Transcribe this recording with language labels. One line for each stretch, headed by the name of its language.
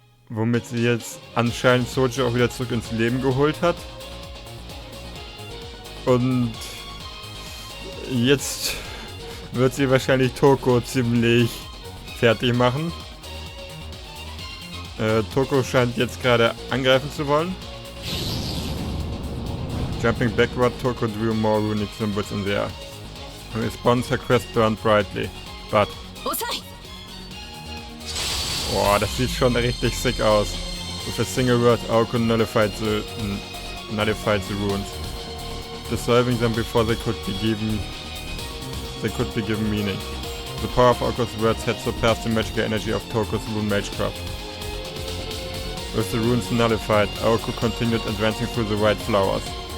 German: Womit sie jetzt anscheinend Soji auch wieder zurück ins Leben geholt hat. Und jetzt wird sie wahrscheinlich Toko ziemlich fertig machen. Toko scheint jetzt gerade angreifen zu wollen.
English: Jumping backward, Toko drew more runic symbols in the air. In response, her crest burned brightly. But...
German: Boah, das sieht schon richtig sick aus.
English: With a single word, Aokos nullified the runes, dissolving them before they could be given meaning. The power of Aokos' words had surpassed the magical energy of Toko's rune magecraft. With the runes nullified, Aokos continued advancing through the white flowers.